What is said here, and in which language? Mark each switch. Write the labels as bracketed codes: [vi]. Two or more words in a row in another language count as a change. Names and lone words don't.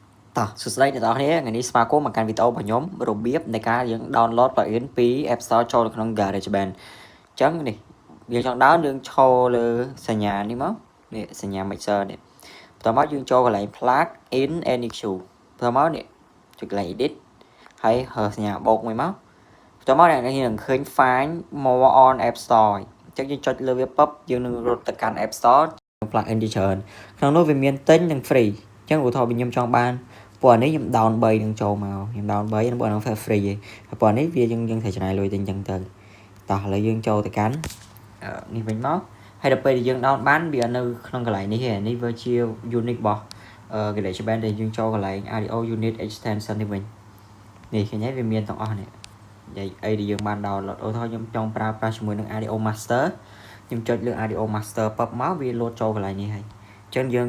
[km] តោះសួស្តីអ្នកនរគ្នាថ្ងៃនេះស្វាគមន៍មកកាន់វីដេអូរបស់ខ្ញុំរបៀបនៃការយើង [en] download plugin [km] ពី App Store ចូលនៅក្នុង GarageBand អញ្ចឹងនេះយើងចង់ដើរយើងឈរលើសញ្ញានេះមកនេះសញ្ញា mixer នេះបន្ទាប់មកយើងចូលកន្លែង [en] plug in any queue [km] បន្ទាប់មកនេះចុចកន្លែង edit ហើយហើសញ្ញាបូកមួយមកបន្ទាប់មកអ្នកនេះនឹងឃើញ [en] find more on App Store [km] អញ្ចឹងយើងចុចលើវាពឹបយើងនឹងរត់ទៅកាន់ App Store plugin ជាច្រើនក្នុងនោះវាមានទិញនិង free អញ្ចឹងឧទាហរណ៍បើខ្ញុំចង់បានពណ៌នេះខ្ញុំ down 3នឹងចូលមកខ្ញុំ down 3 នឹងពណ៌ហ្នឹង free ឯងហើយពណ៌នេះវាយើងត្រូវចំណាយលុយទៅអញ្ចឹងទៅតោះឥឡូវយើងចូលទៅកាន់នេះវិញមកហើយដល់ពេលយើង down បានវានៅក្នុងកន្លែងនេះឯងនេះវាជា unique របស់ GarageBand ដែលយើងចូលកន្លែង [en] audio unit extension [km] នេះវិញនេះឃើញហើយវាមានទាំងអស់នេះនិយាយអីដែលយើងបាន download ឧទាហរណ៍ខ្ញុំចង់ប្រើប្រាស់ជាមួយនឹង audio master ខ្ញុំចុចលើ audio master ពឹបមកវា load ចូលកន្លែងនេះហើយអញ្ចឹង